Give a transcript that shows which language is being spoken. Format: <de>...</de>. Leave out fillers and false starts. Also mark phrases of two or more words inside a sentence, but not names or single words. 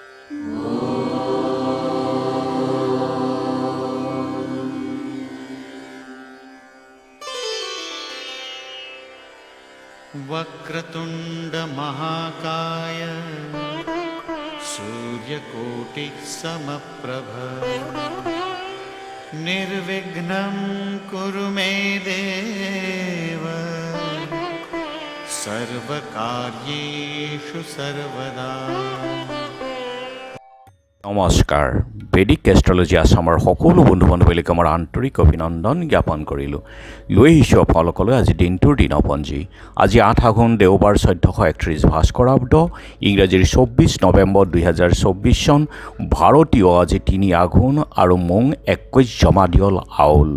<sa>वक्रतुंड महाकाय सूर्यकोटि समप्रभ निर्विघ्नं कुरु मे देव सर्वकार्येषु सर्वदा।</sa> <as>নমস্কাৰ।</as> <en>Vedic astrology</en> <as>আছামৰ সকলো বন্ধু বান্ধৱীক আমাৰ আন্তৰিক অভিনন্দন জ্ঞাপন কৰিলোঁ। লৈ আহিছোঁ আপোনালোকলৈ আজি দিনটোৰ দিনপঞ্জী। আজি 8 আঘোণ দেওবাৰ 1431 ভাস্কৰাব্দ, ইংৰাজীৰ 24 নৱেম্বৰ 2024 চন, ভাৰতীয় আজি 3 আঘোণ আৰু মোং 21 জমাদিয়ল আউল।</as>